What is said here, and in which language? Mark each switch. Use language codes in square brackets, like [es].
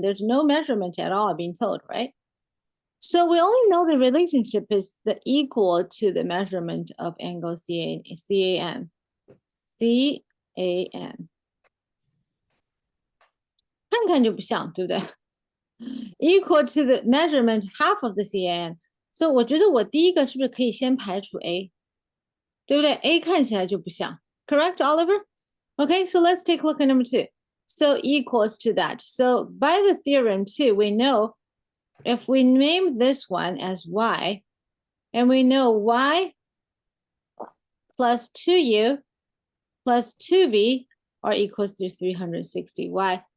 [en] There's no measurement at all being told, right? So we only know the relationship is the equal to the measurement of angle CAN. CAN. [zh] 看看就不像，对不对？ [en] Equal to the measurement half of the CAN. [zh] So 我觉得我第一个是不是可以先排除 A？对不对？A 看起来就不像。Correct, Oliver? [en] Okay, so let's take a look at number 2. So equals to that. So by the theorem too, we know if we name this one as Y, and we know Y plus 2U plus 2V are equals to 360. Why?